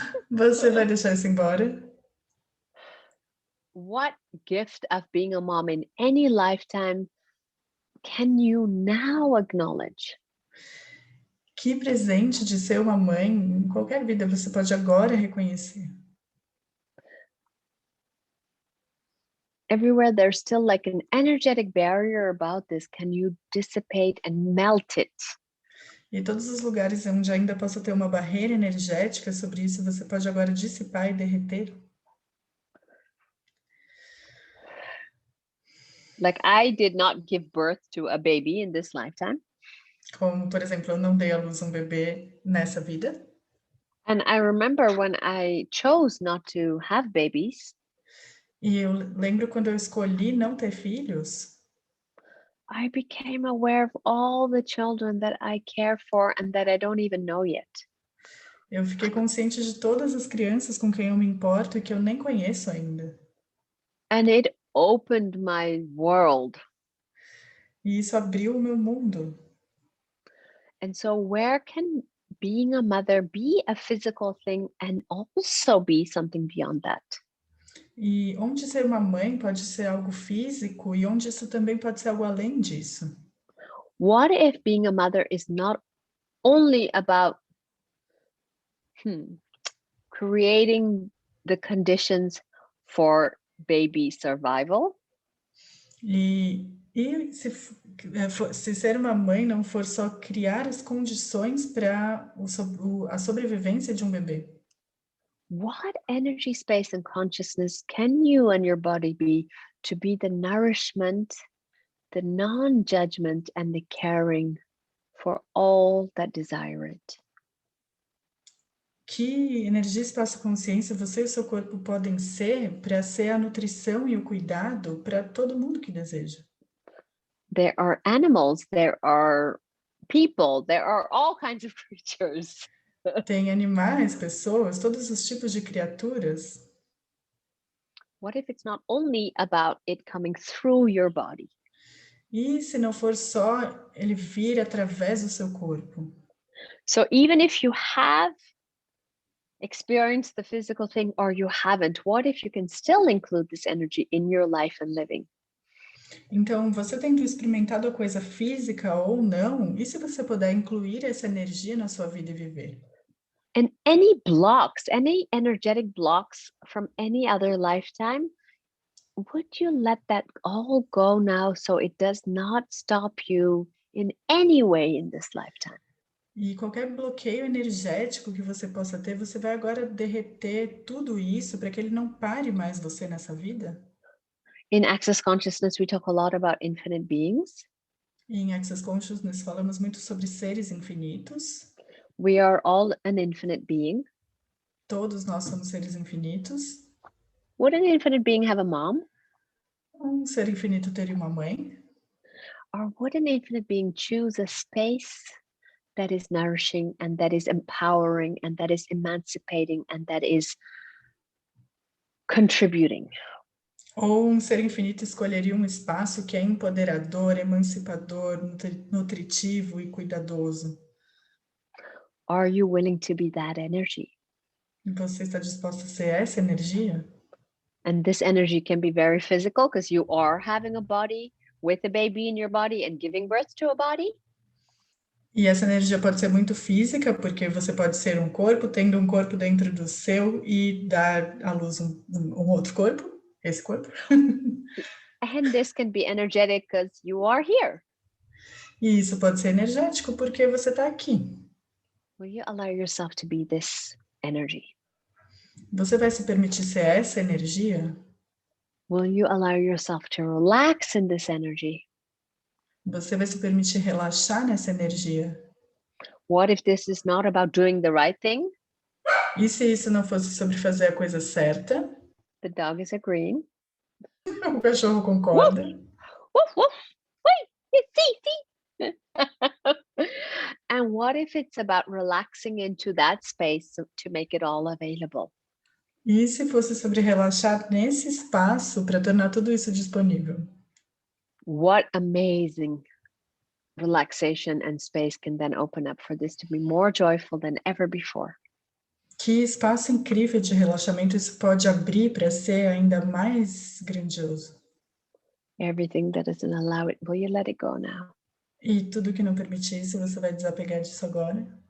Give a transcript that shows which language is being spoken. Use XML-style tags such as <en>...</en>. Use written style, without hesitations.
<pt>Você vai deixar isso embora?</pt> <en>What gift of being a mom in any lifetime can you now acknowledge?</en> <pt>Que presente de ser uma mãe em qualquer vida você pode agora reconhecer?</pt> <en>Everywhere there's still like an energetic barrier about this, can you dissipate and melt it?</en> <pt>E todos os lugares onde ainda possa ter uma barreira energética sobre isso, você pode agora dissipar e derreter?</pt> <en>Like I did not give birth to a baby in this lifetime.</en> <pt>Como, por exemplo, eu não dei à luz um bebê nessa vida.</pt> <en>And I remember when I chose not to have babies,</en> <pt>E eu lembro quando eu escolhi não ter filhos,</pt> <en>I became aware of all the children that I care for and that I don't even know yet.</en> <pt>eu fiquei consciente de todas as crianças com quem eu me importo e que eu nem conheço ainda.</pt> <en>And it opened my world.</en> <pt>E isso abriu o meu mundo.</pt> <en>And so where can being a mother be a physical thing and also be something beyond that?</en> <pt>E onde ser uma mãe pode ser algo físico e onde isso também pode ser algo além disso?</pt> <en>What if being a mother is not only about creating the conditions for baby survival?</en> <pt>E se ser uma mãe não for só criar as condições para a sobrevivência de um bebê?</pt> <en>What energy, space, and consciousness can you and your body be to be the nourishment, the non-judgment, and the caring for all that desire it?</en> <pt>Que energia, espaço, consciência você e o seu corpo podem ser para ser a nutrição e o cuidado para todo mundo que deseja?</pt> <en>There are animals, there are people, there are all kinds of creatures.</en> <pt>Tem animais, pessoas, todos os tipos de criaturas.</pt> <en>What if it's not only about it coming through your body?</en> <pt>E se não for só, ele vir através do seu corpo.</pt> <en>So even if you have experienced the physical thing or you haven't, what if you can still include this energy in your life and living?</en> <pt>Então, você tendo experimentado a coisa física ou não, e se você puder incluir essa energia na sua vida e viver?</pt> <en>And any blocks, any energetic blocks from any other lifetime, would you let that all go now so it does not stop you in any way in this lifetime?</en> <pt>E qualquer bloqueio energético que você possa ter, você vai agora derreter tudo isso para que ele não pare mais você nessa vida?</pt> <en>In Access Consciousness, we talk a lot about infinite beings.</en> <pt>E em Access Consciousness falamos muito sobre seres infinitos.</pt> <en>We are all an infinite being.</en> <pt>Todos nós somos seres infinitos.</pt> <en>Would an infinite being have a mom?</en> <pt>Ser infinito teria uma mãe?</pt> <en>Or would an infinite being choose a space that is nourishing and that is empowering and that is emancipating and that is contributing?</en> <pt>Ou ser infinito escolheria um espaço que é empoderador, emancipador, nutritivo e cuidadoso?</pt> <en>Are you willing to be that energy?</en> <pt>E você está disposto a ser essa energia?</pt> <en>And this energy can be very physical because you are having a body with a baby in your body and giving birth to a body.</en> <pt>E essa energia pode ser muito física, porque você pode ser um corpo, tendo um corpo dentro do seu e dar à luz um outro corpo, esse corpo.</pt> <en>And this can be energetic because you are here.</en> <pt>E isso pode ser energético, porque você está aqui.</pt> <en>Will you allow yourself to be this energy?</en> <pt>Você vai se permitir ser essa energia?</pt> <en>Will you allow yourself to relax in this energy?</en> <pt>Você vai se permitir relaxar nessa energia?</pt> <en>What if this is not about doing the right thing?</en> <pt>E se isso não fosse sobre fazer a coisa certa?</pt> <en>The dog is agreeing.</en> <pt>O cachorro concorda.</pt> <en>Woof, woof. Wait, see. And what if it's about relaxing into that space to make it all available?</en> <pt>E se fosse sobre relaxar nesse espaço para tornar tudo isso disponível?</pt> <en>What amazing relaxation and space can then open up for this to be more joyful than ever before.</en> <pt>Que espaço incrível de relaxamento isso pode abrir para ser ainda mais grandioso.</pt> <en>Everything that doesn't allow it, will you let it go now?</en> <pt>E tudo que não permitir isso, você vai desapegar disso agora?</pt>